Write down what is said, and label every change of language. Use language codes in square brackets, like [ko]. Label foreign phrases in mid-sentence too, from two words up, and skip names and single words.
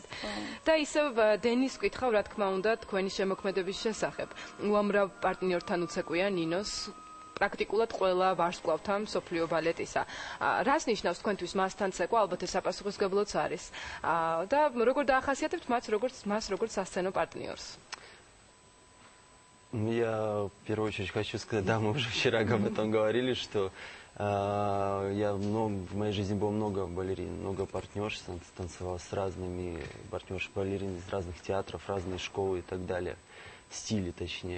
[ka] და ისევ დენის ვკითხავ, რა თქმა უნდა, თქვენი შემოქმედების შესახებ. უამრავ პარტნიორთან უცეკვია ნინოს პრაქტიკულად ყველა ვარსკვლავთან მსოფლიო ბალეტისა. რას ნიშნავს თქვენთვის მასთან ცეკვა? ალბათ ეს საპასუხისმგებლოც არის. და როგორ დაახასიათებთ მას როგორც სასცენო партнёрს? [ru] Я в первую очередь хочу сказать, да, мы уже вчера об этом говорили, что в моей жизни было много балерин, много партнерш, танцевал с разными партнерш-балерин из разных театров, разные школы и так далее, стили точнее.